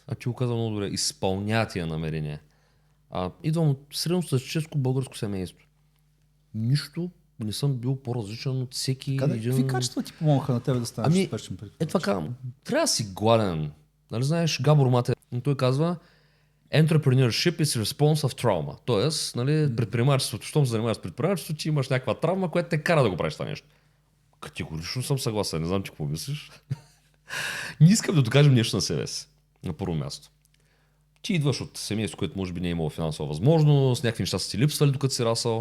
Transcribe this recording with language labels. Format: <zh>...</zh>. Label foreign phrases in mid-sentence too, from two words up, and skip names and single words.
<bg>А ти го каза много добре. Изпълня тия намерения. Идвам от средностатистическо българско семейство. Нищо не съм бил по-различен от всеки един... Какви качества ти помогнаха на тебе да станеш успешен предприемач? Това казвам. Трябва да си гладен. Нали знаеш, Габор Мате, той казва</bg> <en>Entrepreneurship is response of trauma.</en> <bg>Тоест, нали, предприемачеството, щом се занимаваш с предприемачеството, ти имаш някаква травма, която те кара да го правиш това нещо. Категорично съм съгласен. Не знам ти какво мислиш. Не искам да докажем нещо на себе си. На първо място. Ти идваш от семейство, което може би не е имало финансова възможност, някакви неща са ти липсвали докато си расъл.</bg>